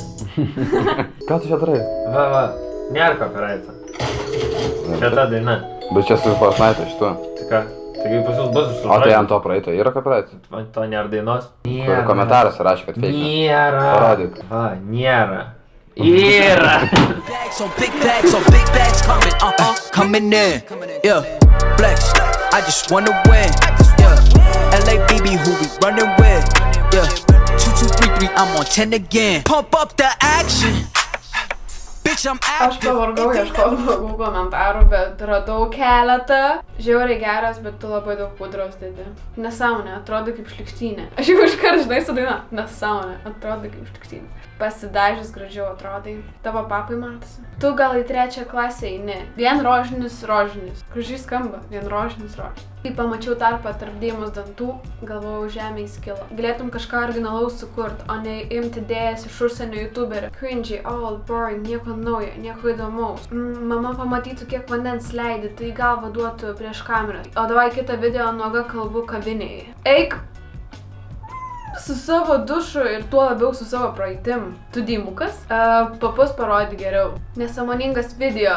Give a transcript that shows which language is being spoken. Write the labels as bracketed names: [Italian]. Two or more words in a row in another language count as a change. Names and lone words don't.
[Lithuanian] Ką tu čia darai? Va. Nėra copyright'o. Čia ta daina. Bet čia su Fortnite šituo. Tai ką? Taigi pas jūs bus O tai ant to praeito yra copyright? Man to nėra dainos. Kur komentaruose rašė, kad fake. Nėra. Parodyk. Va, nėra. Yra. [English] Bags on big bags coming in. Yeah, flex. I just wanna win. Yeah, LABB who we running with. Yeah, 2 2 3 3. I'm on 10 again. Pump up the action. Bitch, I'm [Lithuanian] Aš [English] active. [Lithuanian] pavargau ieškoti blogų komentarų, bet radau keletą. Žiauriai geras, bet tu labai daug pudros dedi. Nesąmonė, atrodo kaip šlykštynė. Aš jau iškart žinai su daina. Nesąmonė, atrodo kaip šlykštynė. Pasidažęs gražiau atrodai. Tavo papai matosi. Tu gal į 3 klasę eini. Vien rožinis. Gražiai skamba. Vien rožinis. Kai pamačiau tarpą tarp Deimos dantų, galvojau žemė įskilo. Galėtum kažką originalaus sukurt, o ne imti idėjas iš užsienio youtuberio. [English] Cringy, old, boring, [Lithuanian] nieko naujo, nieko įdomaus. Mama pamatytų, kiek vandens leidi, tai galvą duotų prieš kamerą. O davai kitą video nuoga kalbu kavinėje. Eik su savo dušu ir tuo labiau su savo praeitim. Tu Deimukas? Papus parodi geriau. Nesąmoningas video.